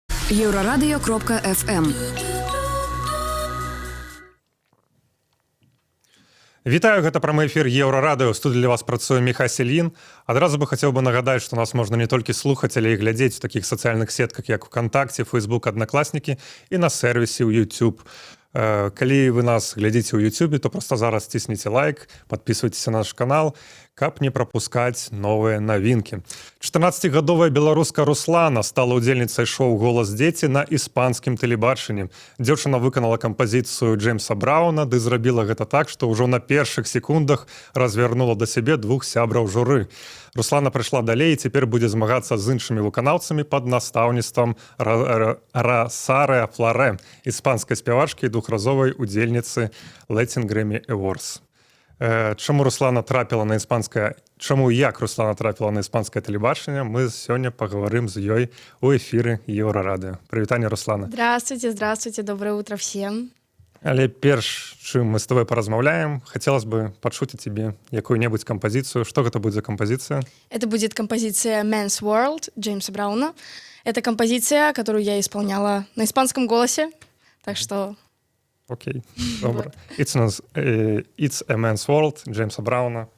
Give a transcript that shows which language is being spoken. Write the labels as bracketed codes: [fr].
[ru] Еврорадио.FM. [be] Вітаю, гэта прамы эфір Еўрарадыё. Студыі для вас працуе Міхась Ільін. Адразу бы хацеў бы нагадаць, што нас можна не толькі слухаць, але і глядзець у такіх сацыяльных сетках, як ВКонтакце, Фейсбук, Аднакласнікі і на сервісе ў YouTube. Калі вы нас глядзіце ў YouTube, то проста зараз цісніце лайк, падпісвайцеся на наш канал, каб не прапускаць новыя навінкі. 14-гадовая беларуска Руслана стала удзельніцай шоу «Голас дзеці» на іспанскім тэлебачанні. Дзяўчына выканала кампазіцыю Джеймса Брауна, ды зрабіла гэта так, што ўжо на першых секундах развярнула да сябе двух сябраў журы. Руслана прыйшла далей і цяпер будзе змагацца з іншымі выканаўцамі пад настаўніцтвам Росары Фларе, іспанскай спявачкі і двухразовай удзельніцы Latin Grammy Awards. Чаму Руслана трапіла на іспанскае... Чаму як Руслана трапіла на іспанскае тэлебачанне, мы сёння паговорым з ёй у эфіры Еўрарадыё. Прывітанне, Руслана. [ru] Здравствуйте, доброе утро всем. [be] Але перш, чым мы з тобой паразмаўляем, [ru] хотелось бы [be] пачуць ад тебе якую-небудзь кампазіцыю. Што гэта будзе за кампазіцыя? [ru] Это будет композиция Men's World Джеймса Брауна. Это композиция, которую я исполняла на испанском голосе. Так что... Окей, добре. [en] It's a Man's World Джеймса Брауна.